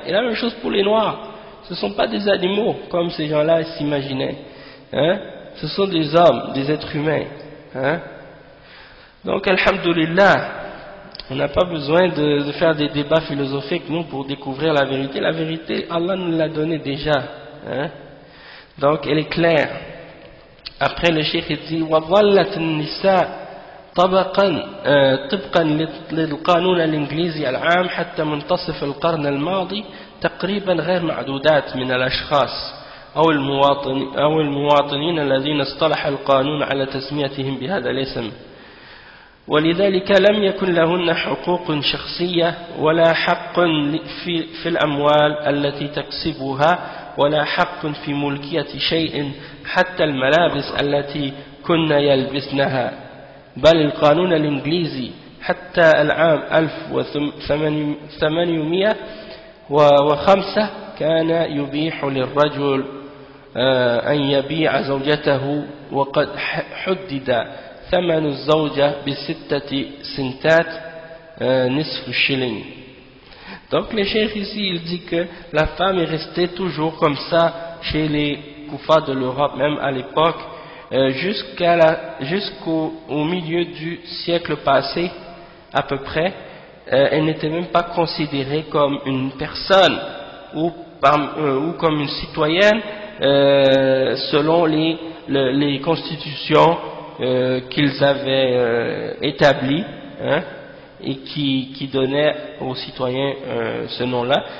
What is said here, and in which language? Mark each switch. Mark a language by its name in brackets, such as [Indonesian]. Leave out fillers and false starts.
[French] Et la même chose pour les Noirs. Ce ne sont pas des animaux, comme ces gens-là s'imaginaient. Hein? Ce sont des hommes, des êtres humains. Hein? Donc, alhamdoulilah, on n'a pas besoin de faire des débats philosophiques, nous, pour découvrir la vérité. La vérité, Allah nous l'a donnée déjà. Hein? Donc, elle est claire. Après, le cheikh dit [Arabic] وَظَلَّتِ النِّسَاء طبقا للقانون الإنجليزي العام حتى منتصف القرن الماضي تقريبا غير معدودات من الأشخاص أو المواطنين الذين اصطلح القانون على تسميتهم بهذا الاسم، ولذلك لم يكن لهن حقوق شخصية ولا حق في الأموال التي تكسبها ولا حق في ملكية شيء حتى الملابس التي كن يلبسنها، بل القانون الإنجليزي حتى العام 1805 كان يبيح للرجل أن يبيع زوجته وقد حدد ثمن الزوجة ب6 سنتات نصف شيلين. [French] Donc le cheikh ici il dit que la femme est restée toujours comme ça chez les koufars de l'Europe, même à l'époque, jusqu'au milieu du siècle passé à peu près. Elle n'était même pas considérée comme une personne ou comme une citoyenne selon les constitutions qu'ils avaient établies, hein, et qui donnaient aux citoyens ce nom-là.